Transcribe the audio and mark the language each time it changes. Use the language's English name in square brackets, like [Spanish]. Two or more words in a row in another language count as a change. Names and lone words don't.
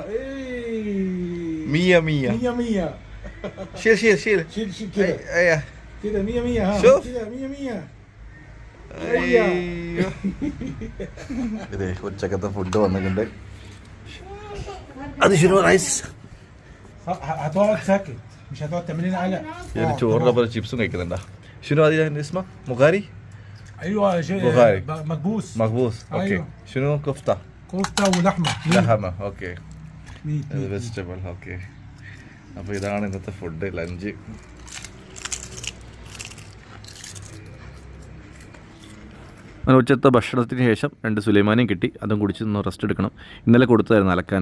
[Arabic] مية شيل كده 100 100 ها شوف. كده 100 100 [Malayalam] ഇതേ ഉച്ചക്കത്തെ ഫുഡ് വന്നിട്ടുണ്ട്. അത് ശരി റൈസ്. [Arabic] هتقعد ساكت مش هتقعد تعمل لنا قلق. [Malayalam] ഞാൻ ചോറിൻ്റെ പോലെ ചിപ്സും കഴിക്കുന്നുണ്ടാ. [Arabic] شنو هذه اسمها؟ مغاري؟ ايوه شيء بخاري. مكبوس مخبوز. اوكي. أيوة. شنو كفتة؟ كفته ولحمه [Malayalam] ലഹമ. ഓക്കെ. [Arabic] ميت ميت. [Malayalam] വെജിറ്റബിൾ. ഓക്കെ. അപ്പോൾ ഇതാണ് ഇന്നത്തെ [English] food lunch. [Malayalam] അങ്ങനെ ഉച്ചത്തെ ഭക്ഷണത്തിന് ശേഷം 2 സുലൈമാനിയും കിട്ടി. അതും കുടിച്ച് ഒന്ന് റെസ്റ്റ് എടുക്കണം. ഇന്നലെ കൊടുത്തായിരുന്നു അലക്കാൻ.